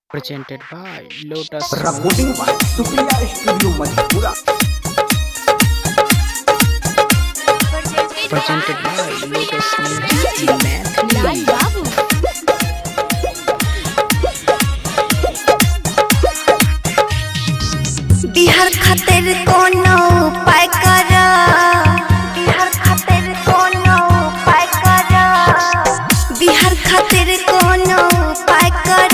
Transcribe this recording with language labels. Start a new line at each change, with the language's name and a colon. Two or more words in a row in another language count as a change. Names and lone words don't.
English: presented by Lotus recording by Supriya Studio Madhepura. presented by Lotus Music Mathli.
Maithili: बिहार खातिर कोनो उपाय कर, बिहार खातिर कोनो उपाय कर, बिहार खातिर कोनो उपाय कर।